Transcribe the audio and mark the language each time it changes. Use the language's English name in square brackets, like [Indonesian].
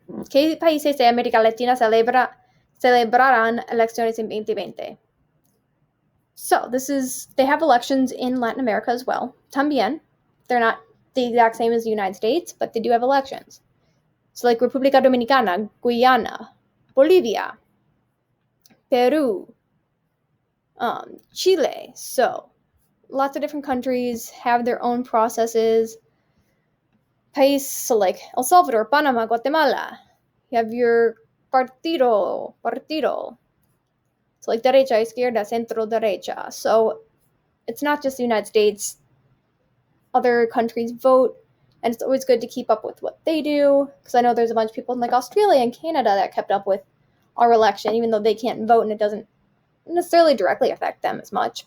[Spanish] ¿Qué países de América Latina celebrarán elecciones en 2020? [English] So they have elections in Latin America as well. También. They're not the exact same as the United States, but they do have elections. So like República Dominicana, Guyana, Bolivia, Peru, Chile. So lots of different countries have their own processes. So like El Salvador, Panama, Guatemala. You have your partido. So like [Spanish] derecha, izquierda, centro, derecha. [English] So it's not just the United States. Other countries vote, and it's always good to keep up with what they do, because I know there's a bunch of people in like Australia and Canada that kept up with our election, even though they can't vote and it doesn't necessarily directly affect them as much.